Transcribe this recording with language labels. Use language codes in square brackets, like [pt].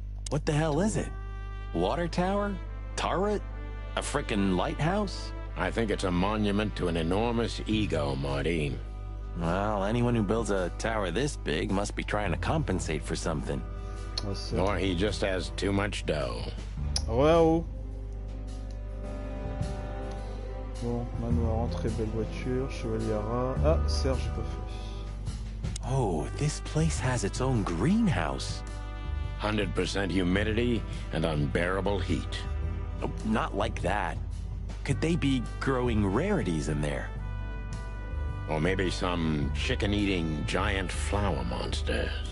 [en] What the hell is it? Water tower? Turret? A frickin' lighthouse? I think it's a monument to an enormous ego, Marty. Well, anyone who builds a tower this big must be trying to compensate for something. Or he just has too much dough. Wow. [fr] Bon, manoir, entrée, belle voiture, chevaliera. Ah, Serge, j'ai pas fait. [en] Oh, this place has its own greenhouse. 100% humidity and unbearable heat. Oh, not like that. Could they be growing rarities in there? Or maybe some chicken-eating giant flower monsters.